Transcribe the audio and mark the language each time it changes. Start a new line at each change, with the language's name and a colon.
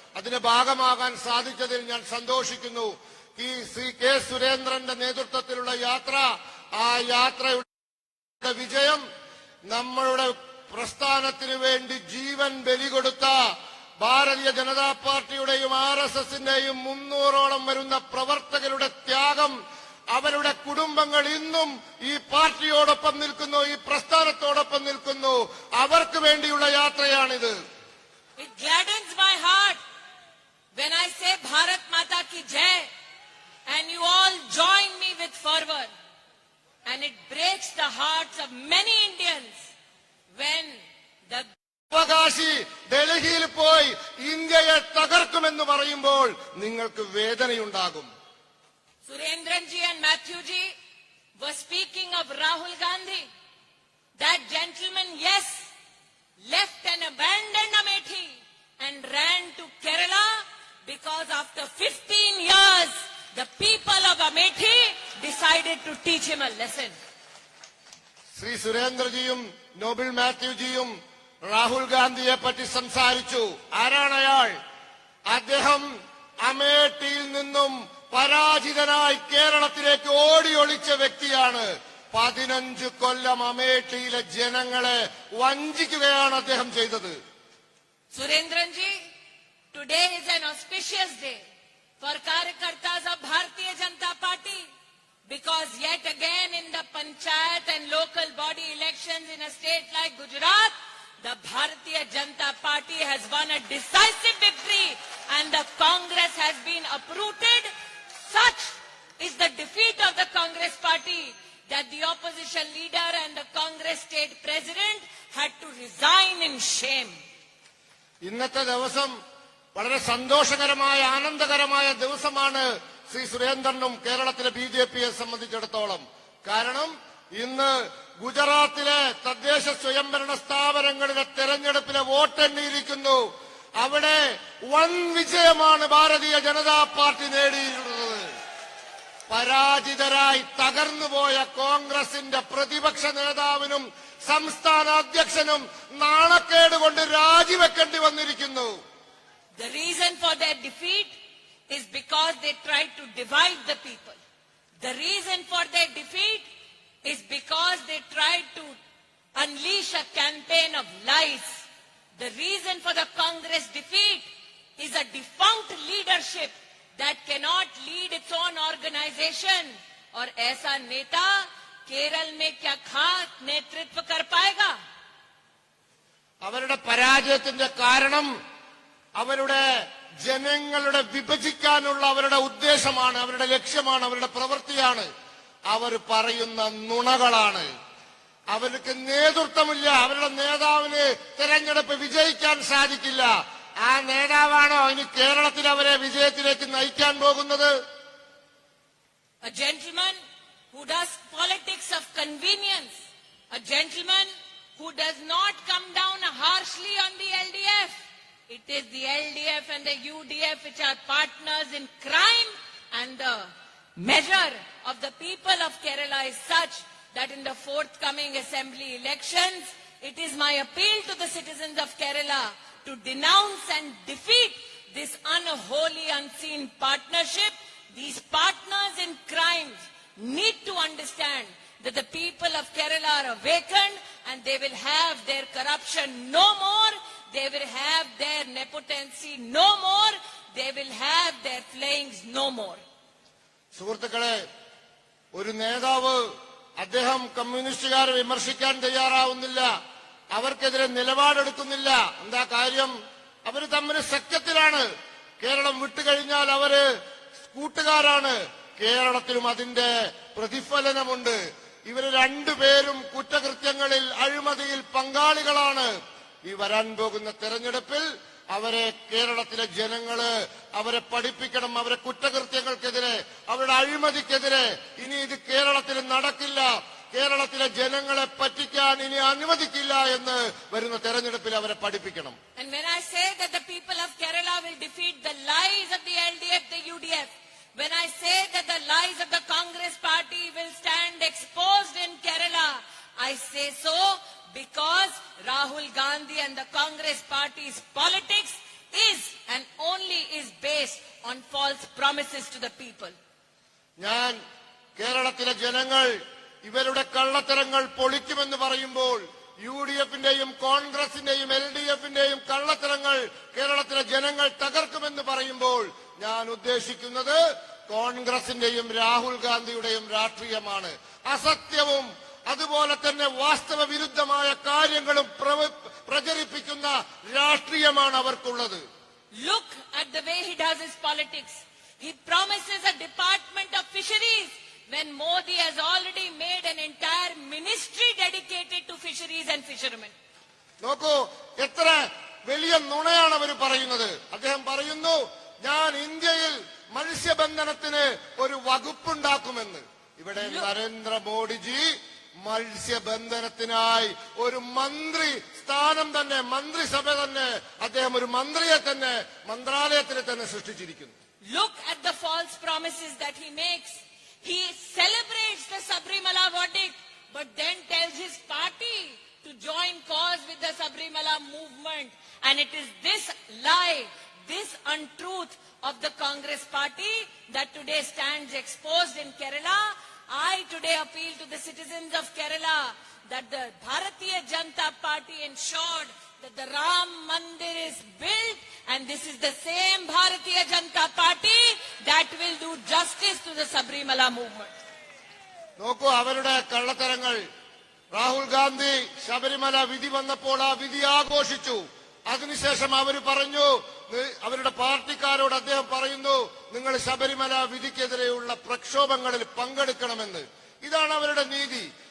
Malayalam: അതിന് ഭാഗമാകാൻ സാധിച്ചതിൽ ഞാൻ സന്തോഷിക്കുന്നു. ഈ ശ്രീ കെ സുരേന്ദ്രന്റെ നേതൃത്വത്തിലുള്ള യാത്ര, ആ യാത്രയുടെ വിജയം നമ്മളുടെ പ്രസ്ഥാനത്തിനു വേണ്ടി ജീവൻ ബലികൊടുത്ത ഭാരതീയ ജനതാ പാർട്ടിയുടെയും RSSന്റെയും 300ഓളം വരുന്ന പ്രവർത്തകരുടെ ത്യാഗം, അവരുടെ കുടുംബങ്ങൾ ഇന്നും ഈ പാർട്ടിയോടൊപ്പം നിൽക്കുന്നു, ഈ പ്രസ്ഥാനത്തോടൊപ്പം നിൽക്കുന്നു. അവർക്ക് വേണ്ടിയുള്ള യാത്രയാണിത്.
English: It gladdens my heart when I say
Hindi: Bharat Mata ki Jai
English: and you all join me with fervor, and it breaks the hearts of many Indians when the
Malayalam: അവകാശി ഡൽഹിയിൽ പോയി ഇന്ത്യയെ തകർക്കുമെന്ന് പറയുമ്പോൾ നിങ്ങൾക്ക് വേദനയുണ്ടാകും.
English: Surendran ji and Matthew ji were speaking of Rahul Gandhi. That gentleman, yes, left and abandoned Amethi and ran to Kerala because after 15 years, the people of Amethi decided to teach him a lesson.
Malayalam: Shri സുരേന്ദ്രജിയും Noble മാത്യുജിയും Rahul ഗാന്ധിയെ പറ്റി സംസാരിച്ചു. ആരാണ് അയാൾ? അദ്ദേഹം അമേഠിയിൽ നിന്നും പരാജിതനായി കേരളത്തിലേക്ക് ഓടി ഒളിച്ച വ്യക്തിയാണ്. 15 കൊല്ലം അമേഠിയിലെ ജനങ്ങളെ വഞ്ചിക്കുകയാണ് അദ്ദേഹം ചെയ്തത്.
English: Surendran ji, today is an auspicious day for Karyakartas of Bharatiya Janata Party because yet again in the panchayat and local body elections in a state like Gujarat, the Bharatiya Janata Party has won a decisive victory and the Congress has been uprooted. Such is the defeat of the Congress Party that the opposition leader and the Congress state president had to resign in shame.
Malayalam: ഇന്നത്തെ ദിവസം വളരെ സന്തോഷകരമായ ആനന്ദകരമായ ദിവസമാണ് ശ്രീ സുരേന്ദ്രനും കേരളത്തിലെ BJPയെ സംബന്ധിച്ചിടത്തോളം. കാരണം ഇന്ന് ഗുജറാത്തിലെ തദ്ദേശ സ്വയംഭരണ സ്ഥാപനങ്ങളിലെ തെരഞ്ഞെടുപ്പിലെ വോട്ടെണ്ണിയിരിക്കുന്നു. അവിടെ വൻ വിജയമാണ് ഭാരതീയ ജനതാ പാർട്ടി നേടിയിട്ടുള്ളത്. പരാജിതരായി തകർന്നുപോയ കോൺഗ്രസിന്റെ പ്രതിപക്ഷ നേതാവിനും സംസ്ഥാന അധ്യക്ഷനും നാണക്കേട് കൊണ്ട് രാജിവെക്കേണ്ടി വന്നിരിക്കുന്നു.
English: The reason for their defeat is because they tried to divide the people. The reason for their defeat is because they tried to unleash a campaign of lies. The reason for the Congress defeat is a defunct leadership that cannot lead its own organization.
Hindi: और ऐसा नेता केरल में क्या खास नेतृत्व कर पाएगा?
Malayalam: അവരുടെ പരാജയത്തിന്റെ കാരണം അവരുടെ ജനങ്ങളുടെ വിഭജിക്കാനുള്ള അവരുടെ ഉദ്ദേശമാണ്, അവരുടെ ലക്ഷ്യമാണ്, അവരുടെ പ്രവൃത്തിയാണ്. അവർ പറയുന്ന നുണകളാണ്. അവർക്ക് നേതൃത്വമില്ല. അവരുടെ നേതാവിന് തെരഞ്ഞെടുപ്പ് വിജയിക്കാൻ സാധിക്കില്ല. ആ നേതാവാണോ ഇനി കേരളത്തിൽ അവരെ വിജയത്തിലേക്ക് നയിക്കാൻ പോകുന്നത്?
English: A gentleman who does politics of convenience, a gentleman who does not come down harshly on the LDF. It is the LDF and the UDF which are partners in crime, and the measure of the people of Kerala is such that in the forthcoming assembly elections, it is my appeal to the citizens of Kerala to denounce and defeat this unholy, unseen partnership. These partners in crimes need to understand that the people of Kerala are awakened and they will have their corruption no more. They will have their nepotency no more. They will have their flayings no more.
Malayalam: സുഹൃത്തുക്കളെ, ഒരു നേതാവ് അദ്ദേഹം കമ്മ്യൂണിസ്റ്റുകാരെ വിമർശിക്കാൻ തയ്യാറാവുന്നില്ല, അവർക്കെതിരെ നിലപാടെടുക്കുന്നില്ല. എന്താ കാര്യം? അവര് തമ്മിൽ സഖ്യത്തിലാണ്. കേരളം വിട്ടുകഴിഞ്ഞാൽ അവര് കൂട്ടുകാരാണ്. കേരളത്തിലും അതിന്റെ പ്രതിഫലനമുണ്ട്. ഇവര് രണ്ടുപേരും കുറ്റകൃത്യങ്ങളിൽ, അഴിമതിയിൽ പങ്കാളികളാണ്. ഈ വരാൻ പോകുന്ന തെരഞ്ഞെടുപ്പിൽ അവരെ കേരളത്തിലെ ജനങ്ങള് അവരെ പഠിപ്പിക്കണം. അവരെ കുറ്റകൃത്യങ്ങൾക്കെതിരെ, അവരുടെ അഴിമതിക്കെതിരെ. ഇനി ഇത് കേരളത്തിൽ നടക്കില്ല, കേരളത്തിലെ ജനങ്ങളെ പറ്റിക്കാൻ ഇനി അനുവദിക്കില്ല എന്ന് വരുന്ന തെരഞ്ഞെടുപ്പിൽ അവരെ പഠിപ്പിക്കണം.
English: And when I say that the people of Kerala will defeat the lies of the LDF, the UDF, when I say that the lies of the Congress party will stand exposed in Kerala, I say so because Rahul Gandhi and the Congress party's politics is and only is based on false promises to the people.
Malayalam: ഞാൻ കേരളത്തിലെ ജനങ്ങൾ ഇവരുടെ കള്ളത്തരങ്ങൾ പൊളിക്കുമെന്ന് പറയുമ്പോൾ, UDFന്റെയും കോൺഗ്രസിന്റെയും LDFന്റെയും കള്ളത്തരങ്ങൾ കേരളത്തിലെ ജനങ്ങൾ തകർക്കുമെന്ന് പറയുമ്പോൾ ഞാൻ ഉദ്ദേശിക്കുന്നത് കോൺഗ്രസിന്റെയും രാഹുൽ ഗാന്ധിയുടെയും രാഷ്ട്രീയമാണ്. അസത്യവും അതുപോലെ തന്നെ വാസ്തവ വിരുദ്ധമായ കാര്യങ്ങളും പ്രചരിപ്പിക്കുന്ന രാഷ്ട്രീയമാണ് അവർക്കുള്ളത്.
English: Look at the way he does his politics. He promises a department of fisheries when Modi has already made an entire ministry dedicated to fisheries and fishermen.
Malayalam: നോക്കൂ, എത്ര വലിയ നുണയാണ് അവർ പറയുന്നത്. അദ്ദേഹം പറയുന്നു, ഞാൻ ഇന്ത്യയിൽ മത്സ്യബന്ധനത്തിന് ഒരു വകുപ്പുണ്ടാക്കുമെന്ന്. ഇവിടെ നരേന്ദ്രമോദിജി മത്സ്യബന്ധനത്തിനായി ഒരു മന്ത്രി സ്ഥാനം തന്നെ, മന്ത്രിസഭ തന്നെ, അദ്ദേഹം ഒരു മന്ത്രിയെ തന്നെ മന്ത്രാലയത്തിൽ തന്നെ സൃഷ്ടിച്ചിരിക്കുന്നു.
English: Look at the false promises that he makes. He celebrates the Sabrimala verdict, but then tells his party to join cause with the Sabrimala movement. And it is this lie, this untruth of the Congress party that today stands exposed in Kerala. I today appeal to the citizens of Kerala that the Bharatiya Janata Party ensured that the Ram Mandir is built, and this is the same Bharatiya Janata Party that will do justice to the Sabrimala movement.
Malayalam: നോക്കൂ അവരുടെ കള്ളത്തരങ്ങൾ. രാഹുൽ ഗാന്ധി ശബരിമല വിധി വന്നപ്പോൾ ആ വിധി ആഘോഷിച്ചു. അതിനുശേഷം അവർ പറഞ്ഞു, അവരുടെ പാർട്ടിക്കാരോട് അദ്ദേഹം പറയുന്നു, നിങ്ങൾ ശബരിമല വിധിക്കെതിരെയുള്ള പ്രക്ഷോഭങ്ങളിൽ പങ്കെടുക്കണമെന്ന്. ഇതാണ് അവരുടെ നീതി.